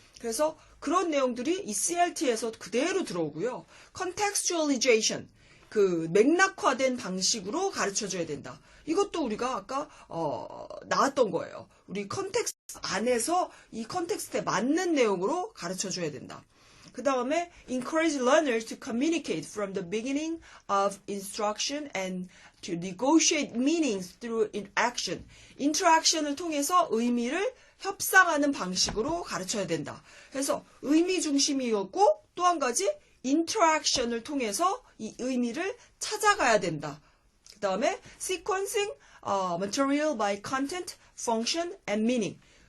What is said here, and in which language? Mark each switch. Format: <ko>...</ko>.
<ko>그래서 그런 내용들이 이 CLT에서 그대로 들어오고요. contextualization, 그 맥락화된 방식으로 가르쳐줘야 된다. 이것도 우리가 아까 나왔던 거예요. 우리 컨텍스트 안에서 이 컨텍스트에 맞는 내용으로 가르쳐줘야 된다. 그 다음에</ko> <en>encourage learners to communicate from the beginning of instruction and to negotiate meanings through interaction.</en> <ko>interaction을 통해서 의미를 협상하는 방식으로 가르쳐야 된다. 그래서 의미 중심이었고 또 한 가지 interaction을 통해서 이 의미를 찾아가야 된다. 그 다음에</ko> <en>sequencing material by content, function, and meaning.</en>